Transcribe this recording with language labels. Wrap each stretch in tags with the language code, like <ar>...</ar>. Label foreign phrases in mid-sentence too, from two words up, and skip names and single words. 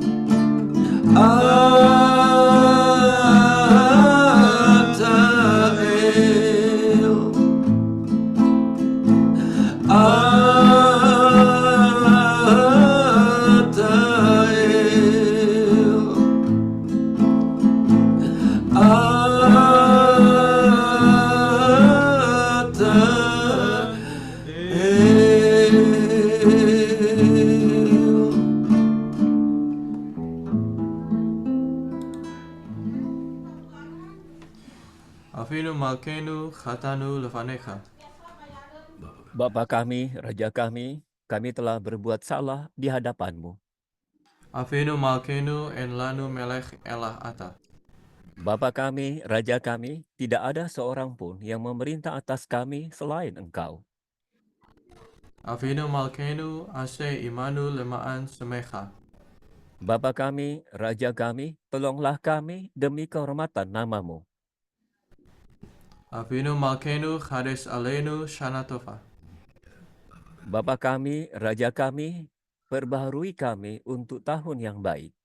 <he>אתה אל, אתה אל, אתה אל. אבינו מלכנו חטאנו לפניך.</he> <id>Bapa kami, Raja kami telah berbuat salah di hadapan-Mu.</id> <he>אבינו מלכנו אין לנו מלך אלא אתה.</he> <id>Bapa kami, Raja kami, tidak ada seorang pun yang memerintah atas kami selain Engkau.</id> <he>אבינו מלכנו עשה עמנו למען שמך.</he> <id>Bapa kami, Raja kami, tolonglah kami demi kehormatan nama-Mu.</id> <he>אבינו מלכנו חדש עלינו שנה טובה.</he> <id>Bapa kami, Raja kami, perbaharui kami untuk tahun yang baik.</id>